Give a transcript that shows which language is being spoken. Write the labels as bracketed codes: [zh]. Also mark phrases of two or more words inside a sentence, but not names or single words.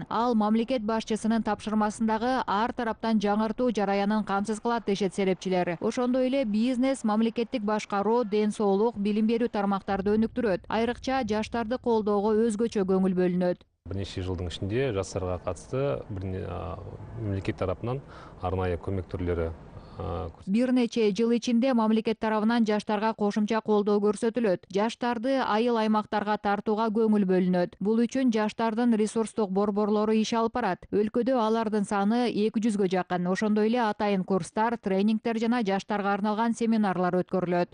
[ky] Ал мамлекет башчысынын тапшырмасындагы ар тараптан жаңыртуу жараянын камсыз кылат дешет серепчилер. Ошондой эле бизнес, мамлекеттик башкаруу, ден соолук, билим берүү тармактарды өнүктүрөт. Айрыкча жаштарды колдоого өзгөчө көңүл бөлүнөт. [kk] Бир нече жылдын ичинде жаштарга катысты мемлекет тарапынан арнайы көмөк түрлөрү. [ky] Бир нече жыл ичинде мамлекет тарабынан жаштарга кошумча колдоо көрсөтүлөт. Жаштарды айыл аймактарга тартууга көңүл бөлүнөт. Бул үчүн жаштардын ресурстук борборлору иш алып барат. Өлкөдө алардын саны 200гө жакын. Ошондой эле атайын курстар, тренингдер жана жаштарга арналган семинарлар өткөрүлөт.